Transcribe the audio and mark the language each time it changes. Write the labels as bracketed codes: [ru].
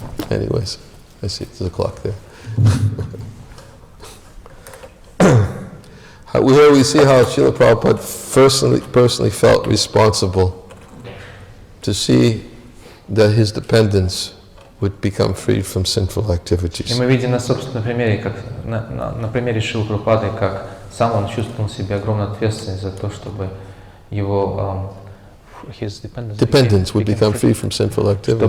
[en] Anyways, I see there's a clock there. Here we see how Srila Prabhupada personally felt responsible to see that his dependents would become freed from sinful activities. [ru] И мы видим на собственном примере, как на примере Шрилы Прабхупады, как сам он чувствовал в себе огромную ответственность за то, чтобы его [en] dependents would become free from sinful activities.